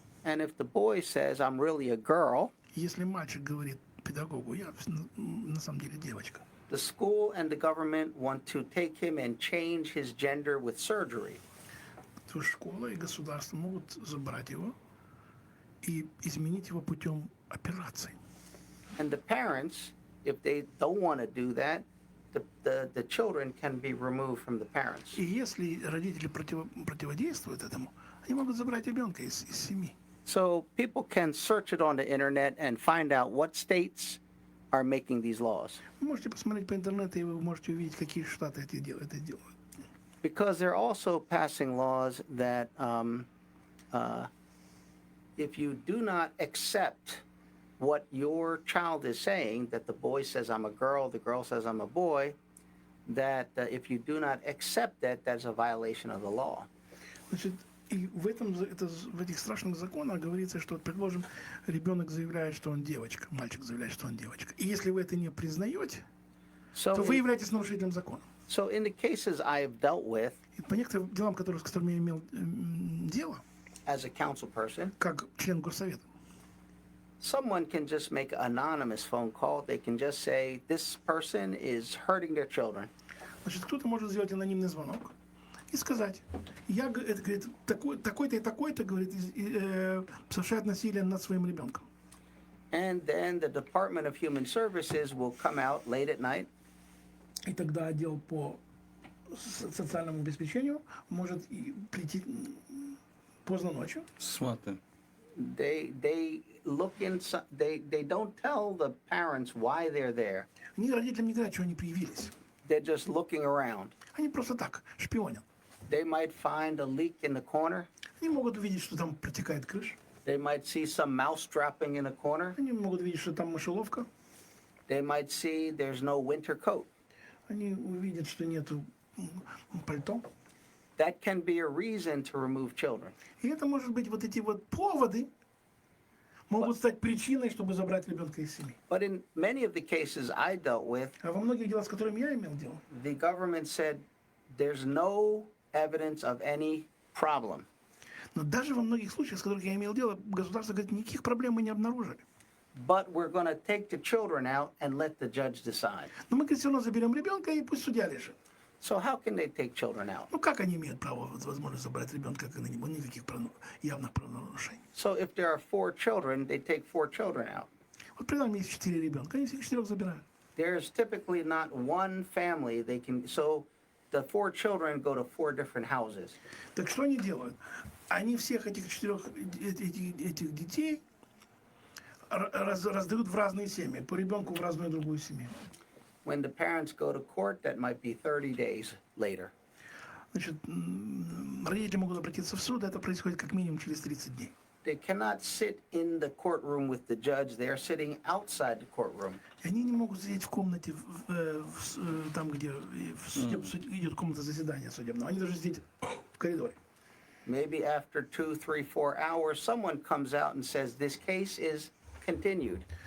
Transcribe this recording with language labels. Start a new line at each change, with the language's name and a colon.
English: And if the boy says, I'm really a girl,
Russian: Если мальчик говорит педагогу, я на самом деле девочка,
English: the school and the government want to take him and change his gender with surgery.
Russian: то школа и государство могут забрать его и изменить его путем операций.
English: And the parents, if they don't want to do that, the children can be removed from the parents.
Russian: И если родители противодействуют этому, они могут забрать ребенка из семьи.
English: So people can search it on the internet and find out what states are making these laws.
Russian: Вы можете посмотреть по интернету, и вы можете увидеть, какие штаты это делают.
English: Because they're also passing laws that if you do not accept what your child is saying, that the boy says I'm a girl, the girl says I'm a boy, that if you do not accept that, that's a violation of the law.
Russian: Значит, и в этих страшных законах говорится, что, предположим, ребенок заявляет, что он девочка, мальчик заявляет, что он девочка. И если вы это не признаете, то вы являетесь нарушителем закона.
English: So in the cases I have dealt with,
Russian: И по некоторым делам, с которыми я имел дело,
English: as a council person,
Russian: как член горсовета,
English: someone can just make an anonymous phone call. They can just say, this person is hurting their children.
Russian: значит, кто-то может сделать анонимный звонок и сказать, это, говорит, такой-то и такой-то, говорит, совершает насилие над своим ребенком.
English: And then the Department of Human Services will come out late at night.
Russian: И тогда отдел по социальному обеспечению может прийти поздно ночью. Смотрим.
English: They look inside. They don't tell the parents why they're there.
Russian: Они родителям не говорят, что они появились.
English: They're just looking around.
Russian: Они просто так, шпионят.
English: They might find a leak in the corner.
Russian: Они могут увидеть, что там протекает крыша.
English: They might see some mouse dropping in a corner.
Russian: Они могут видеть, что там мышеловка.
English: They might see there's no winter coat.
Russian: Они увидят, что нету пальто.
English: That can be a reason to remove children.
Russian: И это может быть вот эти вот поводы могут стать причиной, чтобы забрать ребенка из семьи.
English: But in many of the cases I dealt with,
Russian: А во многих делах, с которыми я имел дело,
English: the government said there's no evidence of any problem.
Russian: но даже во многих случаях, с которыми я имел дело, государство говорит, никаких проблем мы не обнаружили.
English: But we're going to take the children out and let the judge decide.
Russian: Но мы, говорит, все равно заберем ребенка, и пусть судья решит.
English: So how can they take children out?
Russian: Ну как они имеют право, возможность забрать ребенка, когда не было никаких явных правонарушений?
English: So if there are 4 children, they take 4 children out.
Russian: Вот при нас есть 4 ребенка, они всех 4 забирают.
English: There's typically not one family they can, so the 4 children go to 4 different houses.
Russian: Так что они делают? Они всех этих 4 этих детей раздают в разные семьи, по ребенку в разную другую семью.
English: When the parents go to court, that might be 30 days later.
Russian: Значит, родители могут обратиться в суд, это происходит как минимум через 30 дней.
English: They cannot sit in the courtroom with the judge. They are sitting outside the courtroom.
Russian: И они не могут сидеть в комнате, там, где идет комната заседания судебного. Они должны сидеть в коридоре.
English: Maybe after 2, 3, 4 hours, someone comes out and says, this case is continued.